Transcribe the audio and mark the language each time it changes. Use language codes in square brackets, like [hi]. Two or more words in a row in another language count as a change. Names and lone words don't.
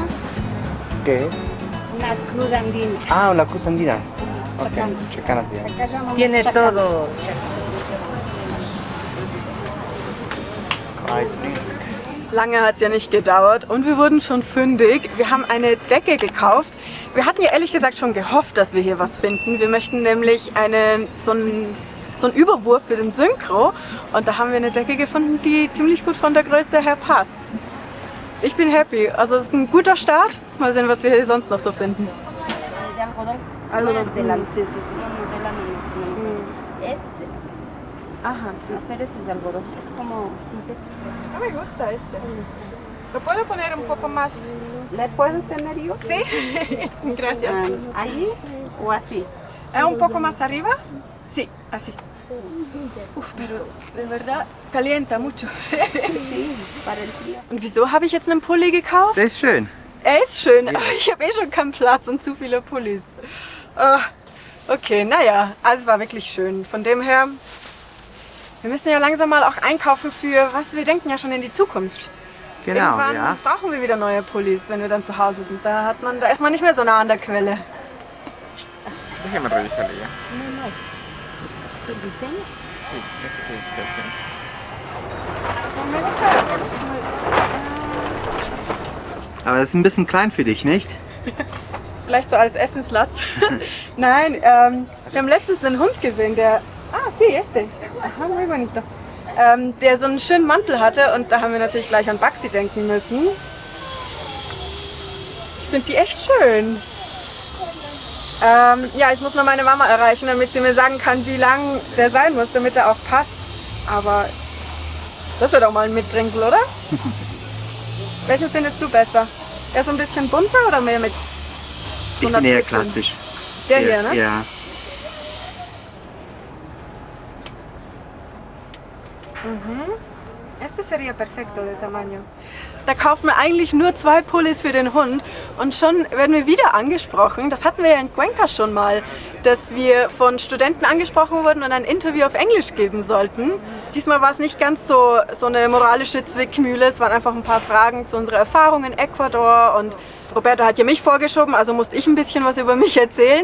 [es] ¿Qué es? una cruz andina. Ah, una cruz andina. Ok, Chacana. chacana se llama. Acá llamamos Tiene chacana. todo. Kreislitzk. [de] Lange hat es ja nicht gedauert und wir wurden schon fündig. Wir haben eine Decke gekauft. Wir hatten ja ehrlich gesagt schon gehofft, dass wir hier was finden. Wir möchten nämlich so einen Überwurf für den Synchro und da haben wir eine Decke gefunden, die ziemlich gut von der Größe her passt. Ich bin happy. Also es ist ein guter Start. Mal sehen, was wir hier sonst noch so finden. [es] De algodón. Algodón. Es de la, Sí, sí, sí. no, de la menos. Este es de la, Ajá, sí. no, pero ese es algodón. Es como sintético. No me gusta este. ¿Lo puedo poner un poco más? ¿Le puedo tener yo? Sí. Gracias. ¿Allí o así? ¿Un poco más arriba? Sí, así. Uf, pero de verdad calienta mucho. Sí, para el frío. [de] Und wieso habe ich jetzt einen Pulli gekauft? Das ist schön. Er ist schön, aber ich habe eh schon keinen Platz und zu viele Pullis. Okay, naja, also es war wirklich schön. Von dem her, wir müssen ja langsam mal auch einkaufen für, was wir denken ja schon in die Zukunft. Genau, Irgendwann ja. brauchen wir wieder neue Pullis, wenn wir dann zu Hause sind. Da ist man nicht mehr so nah an der Quelle. [es] Déjame revisarle ya. No, no. ¿El diseño? Sí, este tiene esta opción. [de] Aber das ist ein bisschen klein für dich, nicht? Vielleicht so als Essenslatz. Nein, wir haben letztens einen Hund gesehen, der... [es] Ah, sí, este. Ajá, muy bonito. [de] Der so einen schönen Mantel hatte und da haben wir natürlich gleich an Baxi denken müssen. Ich finde die echt schön. Ja, ich muss noch meine Mama erreichen, damit sie mir sagen kann, wie lang der sein muss, damit er auch passt. Aber das wird auch mal ein Mitbringsel, oder? Welchen findest du besser? Eher so ein bisschen bunter oder mehr mit Ich bin eher klassisch. Der hier, ne? Ja. [es] Este sería perfecto de tamaño. [de] Da kaufen wir eigentlich nur 2 Pullis für den Hund und schon werden wir wieder angesprochen. Das hatten wir ja in Cuenca schon mal, dass wir von Studenten angesprochen wurden und ein Interview auf Englisch geben sollten. Diesmal war es nicht ganz so eine moralische Zwickmühle. Es waren einfach ein paar Fragen zu unserer Erfahrung in Ecuador und Roberto hat ja mich vorgeschoben, also musste ich ein bisschen was über mich erzählen.